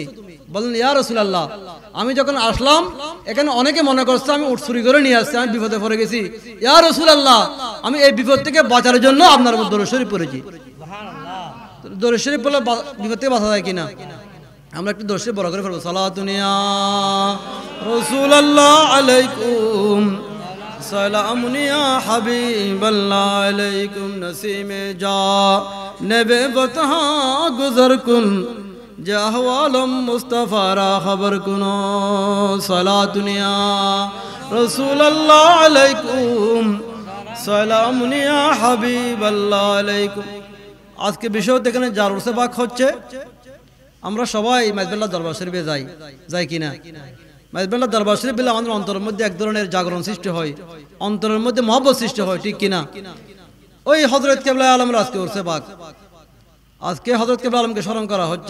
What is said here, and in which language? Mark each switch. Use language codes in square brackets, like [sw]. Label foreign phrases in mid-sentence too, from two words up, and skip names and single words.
[bn] বললেন, [ar] يا رسول الله, [bn] আমি যখন আসলাম এখানে অনেকে মনে করছে আমি উট চুরি করে নিয়ে আসছি, আমি বিপদে পড়ে গেছি। [ar] يا رسول الله, [bn] আমি এই বিপদ থেকে বাঁচার জন্য আপনার উপর দরুদ শরীফ পড়েছি। দরুদ শরীফ বলে বিপদ থেকে বাঁচা যায় কিনা? আমরা একটু দরুদ শরীফ বড় করে ফেলবো। [ar] صلاة يا رسول الله عليكم, سلام یا حبیب اللہ علیکم، [fa] نسیم جا نب بطہا گزر کن، جا احوالم مصطفیٰ را خبر کنو، [ar] صلاۃ یا رسول اللہ علیکم، سلام یا حبیب اللہ علیکم। [bn] আজকে বিষয় এখানে জারুসে পাক হচ্ছে, আমরা সবাই মাইজবাল্লাহ দরবার শরীফে যাই কিনা? মাইজবাল্লাহ দরবার শরীফ বলে আমাদের অন্তরের মধ্যে এক ধরনের জাগরণ সৃষ্টি হয়, অন্তরের মধ্যে মহব্বত সৃষ্টি হয়, ঠিক কিনা? ওই হযরত কিবলা আলম আজকে উরসে পাক, আজকে হযরত কিবলা আলমকে স্মরণ করা হচ্ছে।